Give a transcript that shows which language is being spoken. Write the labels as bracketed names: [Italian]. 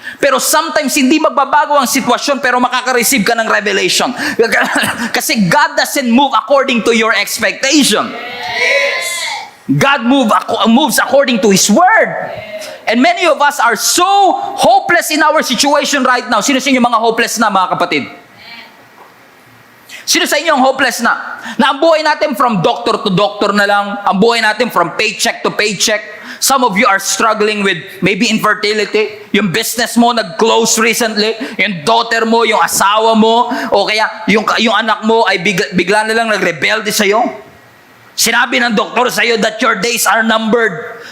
[Filipino] Pero sometimes hindi magbabago ang sitwasyon pero makaka-receive ka ng revelation. [English] Kasi God doesn't move according to your expectation. God moves according to His Word. And many of us are so hopeless in our situation right now. [Filipino] Sino sa inyo mga hopeless na, mga kapatid? Sino sa inyo ang hopeless na? Na ang buhay natin from doctor to doctor na lang. Ang buhay natin from paycheck to paycheck. [English] Some of you are struggling with maybe infertility. [Filipino] Yung business mo nag-close recently. Yung daughter mo, yung asawa mo, o kaya yung anak mo ay bigla na lang nagrebelde sa'yo. Sinabi ng doktor sa'yo [English] that your days are numbered.